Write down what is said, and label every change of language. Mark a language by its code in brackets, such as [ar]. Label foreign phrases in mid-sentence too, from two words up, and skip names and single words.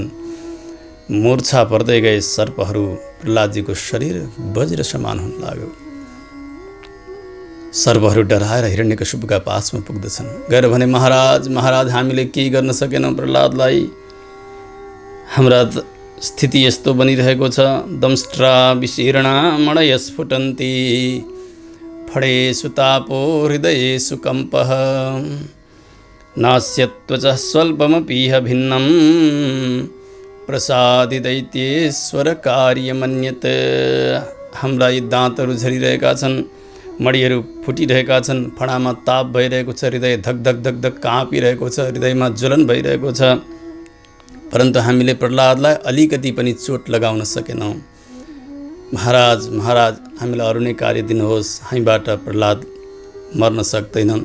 [ne] मूर्छा पर्दै गए सर्पहरू। प्रह्लादजीको शरीर वज्र समान हुन लाग्यो। सर्पहरू डराएर हिरण्यकशिपुका पासमा पुग्दछन्। गएर भने, महाराज महाराज, हामीले केही गर्न सकेनौँ प्रह्लादलाई। हाम्रा स्थिति यस्तो बनिरहेको छ। [sa] दंष्ट्रा विशीर्णा मणय स्फुटन्ति फडेषु तापो हृदयेषु कम्पः नास्यत्वचः स्वल्पमपीह भिन्नं प्रसादि दैत्येश्वर कार्यमन्यत्। [ne] हाम्रा दाँतहरू झरिरहेका छन्, मडीहरू फुटिरहेका छन्, फडामा ताप भइरहेको छ, हृदय धक धक धक धक काँपिरहेको छ, हृदयमा ज्वलन भइरहेको छ। परन्तु हामीले प्रहलादलाई अलिकति पनि चोट लगाउन सकेनौँ। महाराज महाराज हामीलाई अरू नै कार्य दिनुहोस्, हामीबाट प्रहलाद मर्न सक्दैनन्।